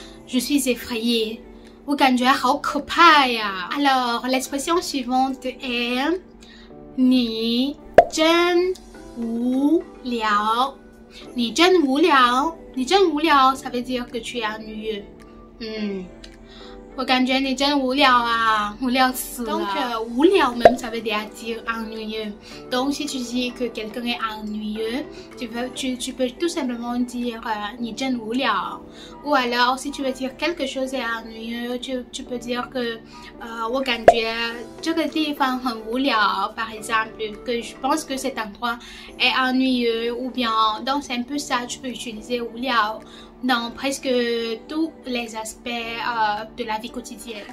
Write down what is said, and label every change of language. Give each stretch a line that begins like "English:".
French: Je suis effrayée
Chinese: 我感觉好可怕呀
French: Alors l'expression suivante est
Chinese: 你真无聊 你真无聊 你真无聊
French: ça veut dire que tu es ennuyeux.
Chinese: 我感觉你真无聊啊 无聊死了
French: Donc 无聊 même ça veut dire ennuyeux. Donc si tu dis que quelqu'un est ennuyeux, tu peux tout simplement dire
Chinese: 你真无聊
French: ou alors si tu veux dire quelque chose est ennuyeux, tu peux dire que
Chinese: 我感觉这个地方很无聊
French: par exemple que je pense que cet endroit est ennuyeux ou bien donc c'est un peu ça, tu peux utiliser 无聊 dans presque tous les aspects de la vie quotidienne.